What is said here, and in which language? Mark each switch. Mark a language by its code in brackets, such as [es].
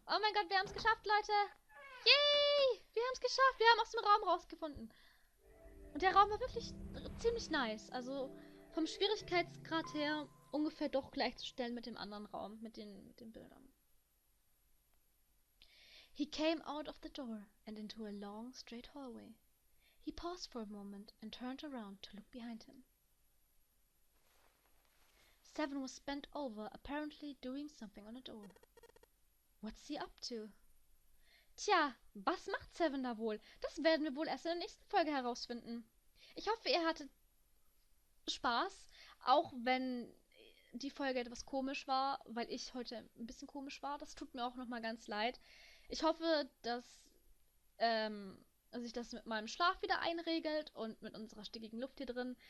[de] Oh mein Gott, wir haben es geschafft, Leute. Yay! Wir haben es geschafft. Wir haben aus dem Raum rausgefunden. Und der Raum war wirklich ziemlich nice. Also vom Schwierigkeitsgrad her ungefähr doch gleichzustellen mit dem anderen Raum, mit den Bildern. [en] He came out of the door and into a long, straight hallway. He paused for a moment and turned around to look behind him. Seven was bent over, apparently doing something on a door. What's he up to? [de] Tja, was macht Seven da wohl? Das werden wir wohl erst in der nächsten Folge herausfinden. Ich hoffe, ihr hattet Spaß, auch wenn die Folge etwas komisch war, weil ich heute ein bisschen komisch war. Das tut mir auch nochmal ganz leid. Ich hoffe, dass sich das mit meinem Schlaf wieder einregelt und mit unserer stickigen Luft hier drin.